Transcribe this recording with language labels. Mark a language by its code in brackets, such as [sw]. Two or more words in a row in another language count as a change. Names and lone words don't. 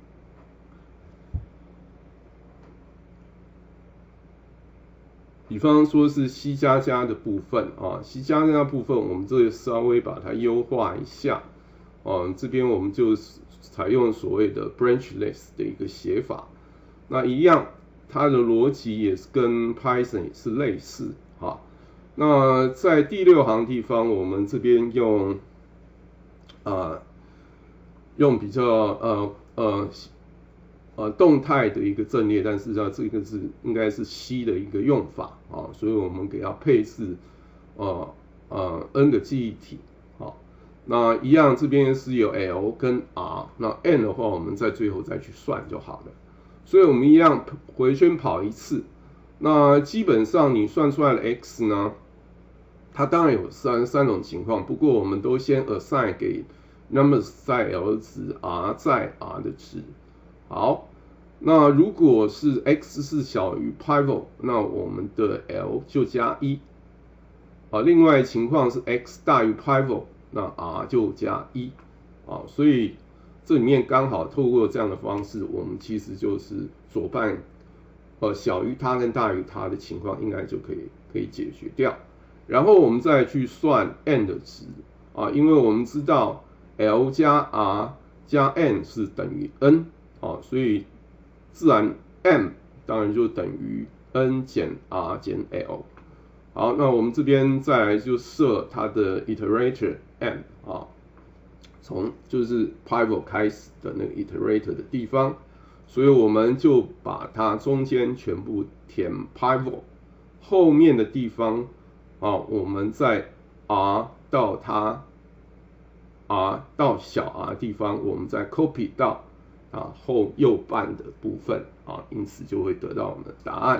[zh] 比方說是 C++ 的部分啊 ，C++ 的部分我們这裡稍微把它優化一下。這邊我們就採用所謂的 branchless 的一個寫法。那一樣，它的邏輯也是跟 Python 也是類似啊。那在第6行地方，我們這邊用比較動態的一個陣列，但是這個是應該是 C 的一個用法啊，所以我們給它配置n 個記憶體啊。那一樣這邊是有 L 跟 R， 那 N 的話我們在最後再去算就好了。所以我們一樣回圈跑一次，那基本上你算出來的 X 呢，它當然有三種情況，不过我們都先 assign 給 numbers 在 L 值 R 在 R 的值。好，那如果是 X 是小於 pivot， 那我們的 L 就加1。另外情況是 X 大於 pivot， 那 R 就加1。所以這裡面剛好透過這樣的方式，我們其實就是左半小於它跟大於它的情況，應該就可以解決掉。然後我們再去算 N 的值因為我們知道 L 加 R 加 N 是等於 N 所以自然 M 當然就等於 N 減 R 減 L。好，那我們這邊再來就設它的 iterator M 從就是 pivot 開始的那個 iterator 的地方，所以我們就把它中間全部填 pivot， 後面的地方我們在 R 到它 R 到小 r 的地方，我們再 copy 到後右半的部分因此就會得到我們的答案。